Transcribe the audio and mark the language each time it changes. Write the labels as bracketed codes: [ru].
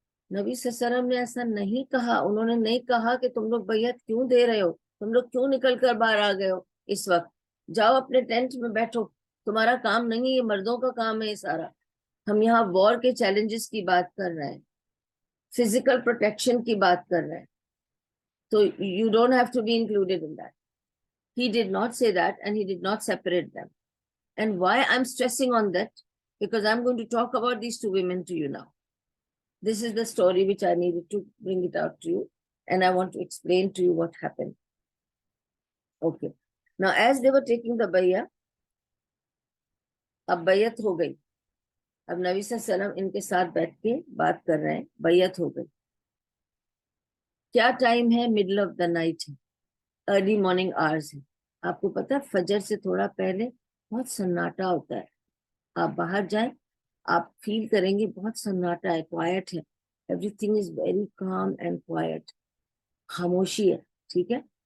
[ur] نبی صلی اللہ علیہ وسلم نے ایسا نہیں کہا. انہوں نے نہیں کہا کہ تم لوگ بیعت کیوں دے رہے ہو, تم لوگ کیوں نکل کر باہر آ گئے ہو اس وقت, جاؤ اپنے ٹینٹ میں بیٹھو, تمہارا کام نہیں ہے, یہ مردوں کا کام ہے یہ سارا. ہم یہاں وار کے چیلنجز کی بات کر رہے ہیں, فزیکل پروٹیکشن کی بات کر رہے ہیں, تو [en] you don't have to be included in that. He did not say that and he did not separate them. And why I'm stressing on that? Because I'm going to talk about these two women to you now. This is the story which I needed to bring it out to you, and I want to explain to you what happened. Okay. Now, as they were taking the bay'ah, [ur] اب بیعت ہو گئی. اب نبی صلی اللہ علیہ وسلم ان کے ساتھ بیٹھ کے بات کر رہے ہیں, بیعت ہو گئی. کیا ٹائم ہے؟ مڈل آف دا نائٹ ہے, ارلی مارننگ آورز ہے. آپ کو پتا فجر سے تھوڑا پہلے بہت سناٹا ہوتا ہے. آپ باہر جائیں, آپ فیل کریں گے بہت سناٹا ہے, کوائٹ ہے, [en] everything is very calm and quiet, [ur] خاموشی ہے. ٹھیک ہے.